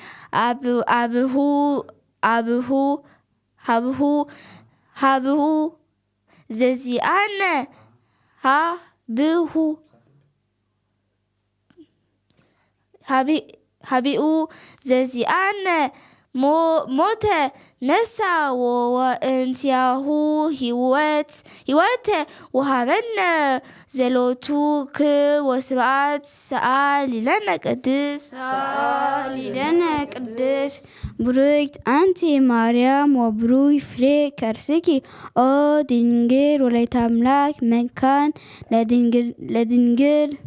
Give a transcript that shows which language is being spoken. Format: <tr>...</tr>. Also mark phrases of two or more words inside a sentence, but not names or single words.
<gez>ሀብሁ ዘዚአነ ሀቢኡ ዘዚአነ ሞተ ነሳ ወእንቲአሁ ህይወተ ወሃበነ ዘሎቱ ክብር ወስብሐት ሰአሊ ለነ ቅድስት ቡርክት አንቲ ማርያም ወቡሩክ ፍሬ ከርስኪ ኦ ድንግል ወላዲተ አምላክ መካን ለድንግል</gez>